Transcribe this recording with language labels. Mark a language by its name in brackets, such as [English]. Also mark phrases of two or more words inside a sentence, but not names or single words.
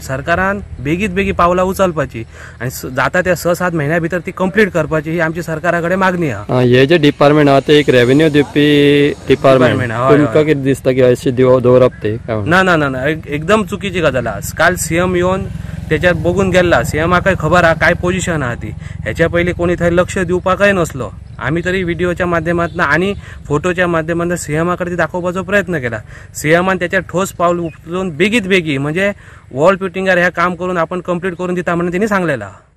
[Konkani] सरकारान बेगीत पावलां उचलपाची आनी जाता त्या 6-7 म्हयन्या भितर ती कंप्लीट करपाची ही आमची सरकारा कडेन मागणी आहा. हे जे डिपार्टमेंट आहा ते एक रेवेन्यू दिवपी डिपार्टमेंट, तुमकां कितें दिसता की अशें दवरप ते? ना, एकदम चुकीची गजाल आहा. [Marathi] काल CM येवन त्याच्यात बघून गेला. [Konkani] CMAकाय खबर आहा काय पोझिशन आहा ती. ह्याच्या पयलीं कोणी थंय लक्ष दिवपाकय नसलो. [Marathi] आम्ही तरी व्हिडिओच्या माध्यमातून आणि फोटोच्या माध्यमातून CMAकडे दाखवपाचो प्रयत्न केला. CMAन त्याच्या ठोस पाऊल उचलून बेगी म्हणजे वॉल फिटिंगार हे काम करून आपण कंप्लीट करून दिता म्हणून त्यांनी सांगलेला.